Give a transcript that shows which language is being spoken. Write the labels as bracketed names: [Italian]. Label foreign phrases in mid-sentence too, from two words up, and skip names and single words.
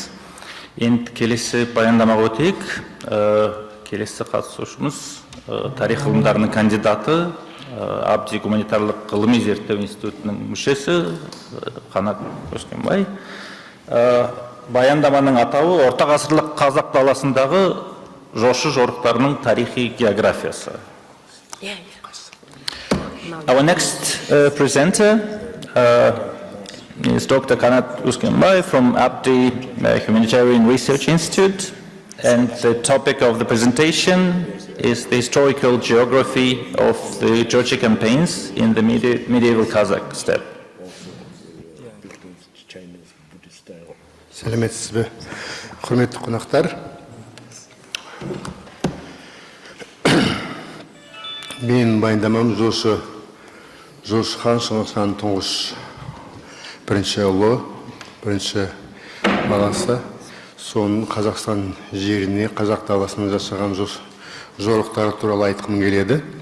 [Kazakh] Енді келесі баяндамаға өтейік. Келесі қатысушымыз тарих ғылымдарының кандидаты, Абди гуманитарлық ғылыми зерттеу институтының мүшесі Қанат Өскенбай. Баяндаманың атауы орта ғасырлық қазақ даласындағы жошы жорықтарының тарихи географиясы. [English] Our next presenter is Dr. Kanat Uskenbay from Abdi Humanitarian Research Institute, and the topic of the presentation is the historical geography of the Georgia campaigns in the medieval Kazakh steppe. [Kazakh] Сәлеметсіз бе, құрметті қонақтар. Мен баяндамам Жошы хан, Шыңғыс хан тұңғыш бірінші ұлы, бірінші баласы, соның Қазақстан жеріне, Қазақ даласына жасаған жорықтары туралы айтқым келеді.